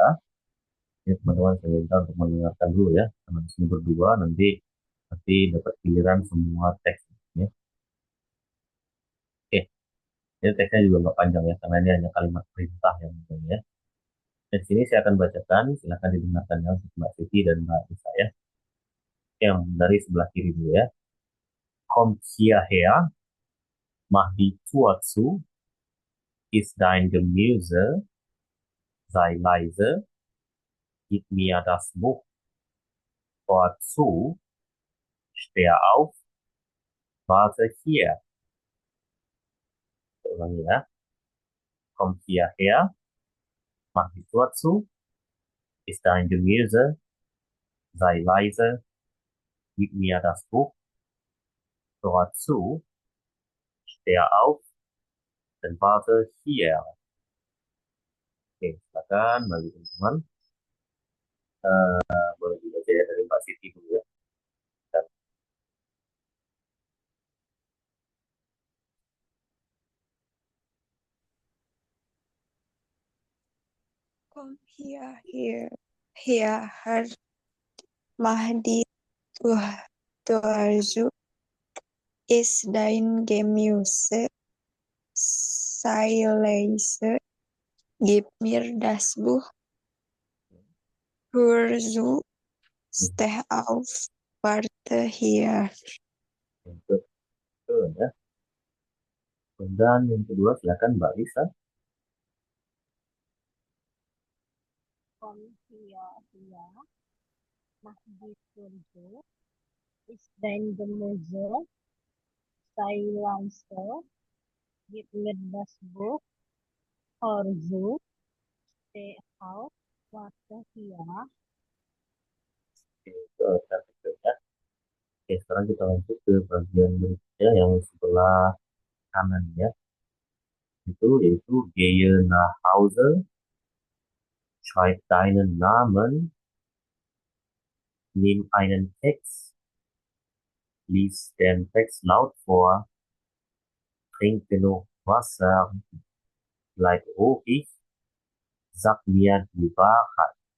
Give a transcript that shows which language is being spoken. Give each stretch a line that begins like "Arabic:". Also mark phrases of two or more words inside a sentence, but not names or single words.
Indonesian: Ya, teman-teman saya minta untuk mendengarkan dulu ya, karena di sini berdua nanti dapat giliran semua teksnya. Oke, ini teksnya juga nggak panjang ya, karena ini hanya kalimat perintah yang penting ya. Dan di sini saya akan bacakan, silahkan didengarkan ya untuk Mbak Siti dan Mbak Isa ya. Yang dari sebelah kiri dulu ya.
German: Kommt hierher, mach die Tür zu, ist dein Gemüse, sei leise, gib mir das Buch vorzu, steh auf, warte hier.
Indonesian: Saya ulangi ya.
German: Kommt hierher, mach die Tür zu, ist dein Gemüse, sei leise, gib mir das Buch vorzu, steh auf dan warte hier.
Indonesian: Oke, silakan bagi teman-teman. Boleh juga saya dari Mbak Siti dulu ya. Dan,
German: Komm hierher, Mahdi Tuharju, ist dein Gemüse, sei leise, gib mir das Buch, hör zu, steh auf, warte hier.
Indonesian: untuk itu ya. Dan yang kedua silakan Mbak Lisa.
German: Komm hierher, mach die Tür zu, ist dein Gemüse, sei leise, gib mir das Buch, hör zu, steh auf, warte hier.
Indonesian: Oke, itu cantik ya. Oke, sekarang kita lanjut ke bagian berikutnya yang sebelah kanan ya. Itu yaitu
German: gehe nach Hause, schreib deinen Namen, nimm einen Text, lies den Text laut vor, trink genug Wasser, bleib ruhig, sag mir die Wahrheit.